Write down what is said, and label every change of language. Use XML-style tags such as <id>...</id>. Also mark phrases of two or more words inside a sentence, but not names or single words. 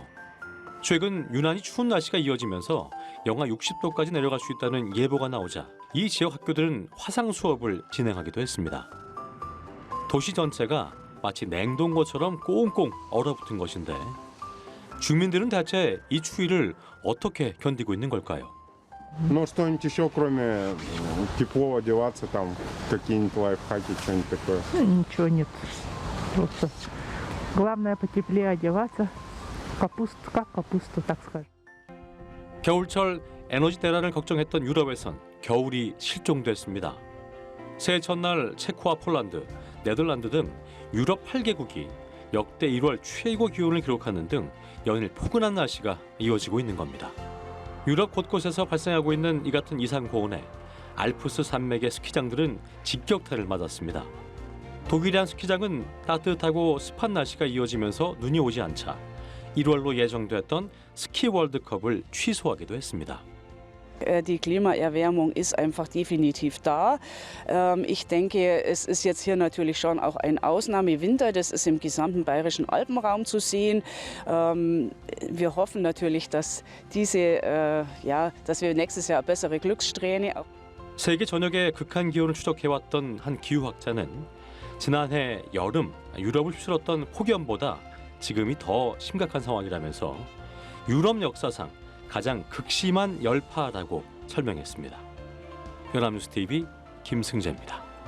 <ko>최근 유난히 추운 날씨가 이어지면서 영하 60도까지 내려갈 수 있다는 예보가 나오자 이 지역 학교들은 화상 수업을 진행하기도 했습니다. 도시 전체가 마치 냉동고처럼 꽁꽁 얼어붙은 것인데 주민들은 대체 이 추위를 어떻게 견디고 있는 걸까요?</ko> <ru>Но что-нибудь еще, кроме тепло одеваться, там какие-нибудь лайфхаки, что-нибудь такое? Ничего нет. Просто главное потеплее одеваться. Капуста, как капуста, так скажем.</ru> <ko>겨울철 에너지 대란을 걱정했던 유럽에선 겨울이 실종됐습니다. 새해 첫날 체코와 폴란드, 네덜란드 등 유럽 8개국이 역대 1월 최고 기온을 기록하는 등 연일 포근한 날씨가 이어지고 있는 겁니다. 유럽 곳곳에서 발생하고 있는 이 같은 이상 고온에 알프스 산맥의 스키장들은 직격탄을 맞았습니다. 독일의 한 스키장은 따뜻하고 습한 날씨가 이어지면서 눈이 오지 않자 1월로 예정됐던 스키 월드컵을 취소하기도 했습니다.</ko> <de>Die Klimaerwärmung ist einfach definitiv da. Ich denke, es ist jetzt hier natürlich schon auch ein Ausnahmewinter. Das ist im gesamten bayerischen Alpenraum zu sehen. Wir hoffen natürlich, dass dass wir nächstes Jahr bessere Glückssträhne.</de> <ko>세계 전역의 극한 기온을 추적해왔던 한 기후학자는 지난해 여름 유럽을 휩쓸었던 폭염보다 지금이 더 심각한 상황이라면서 유럽 역사상 가장 극심한 열파라고 설명했습니다. 연합뉴스TV 김승재입니다.</ko>